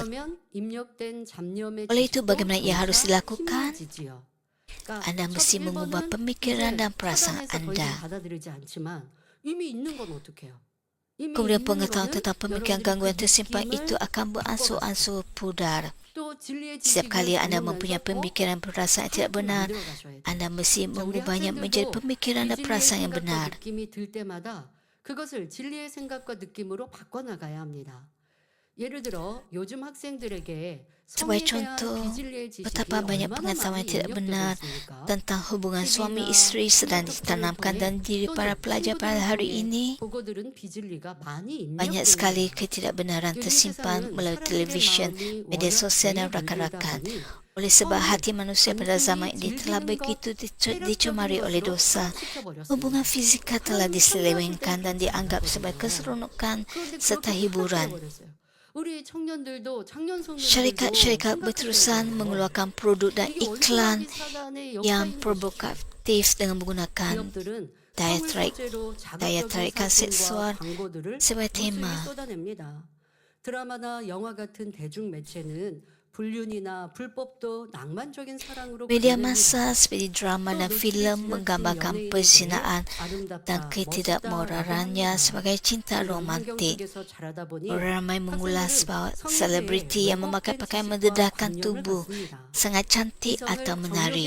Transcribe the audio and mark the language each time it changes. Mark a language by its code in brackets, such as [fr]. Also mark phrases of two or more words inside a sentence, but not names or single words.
[ms] Oleh itu, bagaimana ia harus dilakukan? Anda mesti mengubah pemikiran dan perasaan anda. Kemudian pengetahuan tentang pemikiran gangguan tersimpan itu akan beransur-ansur pudar. [ko] 또 진리의 [ms] Setiap [ko] 지식을 [ms] kali Anda [ko] 배우면서 [ms] mempunyai pemikiran perasaan yang tidak benar, [ko] 만들어 가셔야 돼요. [ms] Anda mesti [ko] 자, 우리 [ms] mengubahnya menjadi [ko] 학생들도 [ms] pemikiran dan [ko] 비진리의 [ms] perasaan yang [ko] 생각과 [ms] benar. [ko] 느낌이 들 때마다 그것을 진리의 생각과 느낌으로 바꿔나가야 합니다. 예를 들어 요즘 학생들에게 [ms] Sebagai [ko] 성에 대한 [ms] contoh, [ko] 비진리의 지식이 [ms] betapa banyak [ko] 얼마나 [ms] pengetahuan [ko] 많이 [ms] yang tidak [ko] 입력되고 [ms] benar [ko] 있습니까? [ms] tentang hubungan suami [ko] TV나 [ms] isteri sedang [ko] 스마트폰을 [ms] ditanamkan [ko] 통해 [ms] dalam diri para [ko] 또는 [ms] pelajar pada [ko] 친구들을 [ms] hari [ko] 통해 [ms] ini. [ko] 보고들은 비진리가 많이 [ms] Banyak sekali [ko] 입력됩니다. [ms] ketidakbenaran [ko] 요즘 [ms] tersimpan [ko] 세상은 [ms] melalui [ko] 사람들의 [ms] televisyen, [ko] 마음이 [ms] media [ko] 워낙 [ms] sosial dan [ko] 죄에 물들다 [ms] rakan-rakan. [ko] 보니 [ms] Oleh sebab [ko] 성을 [ms] hati manusia pada zaman [ko] 단순히 [ms] ini telah [ko] 즐기는 것, [ms] begitu [ko] 쾌락적인 [ms] dicemari oleh [ko] 것으로 [ms] dosa. [ko] 파악시켜버렸습니다. [ms] Hubungan fisika telah [ko] 하나님 참여하실 [ms] diselewengkan [ko] 때는 [ms] dan [ko] 그렇지 [ms] dianggap [ko] 않다거든요. [ms] sebagai keseronokan [ko] 그런데 [ms] serta [ko] 그렇게 [ms] hiburan. [ko] 파악해버렸어요. 우리 청년들도 작년 성도들도 [ms] Syarikat-syarikat [ko] 생각했어야 [ms] berterusan [ko] 돼요. [ms] mengeluarkan produk dan [ko] 이게 [ms] iklan [ko] 원수마귀 사단의 [ms] yang [ko] 역사인 것이죠. [ms] provokatif dengan menggunakan [ko] 기업들은 [ms] daya [ko] 성을 [ms] tarik, [ko] 소재로 [ms] daya [ko] 자극적인 [ms] tarikan seksual [ko] 사진과 광고들을 [ms] sebagai [ko] 무수히 [ms] tema. [ko] 쏟아냅니다. 드라마나 영화 같은 대중 매체는 불륜이나 불법도 낭만적인 사랑으로 [ms] Media [ko] 그려냅니다. [ms] massa seperti drama dan filem menggambarkan perzinaan dan ketidakmoralannya sebagai cinta romantik. Ramai mengulas bahawa selebriti yang memakai pakaian mendedahkan tubuh sangat cantik atau menarik.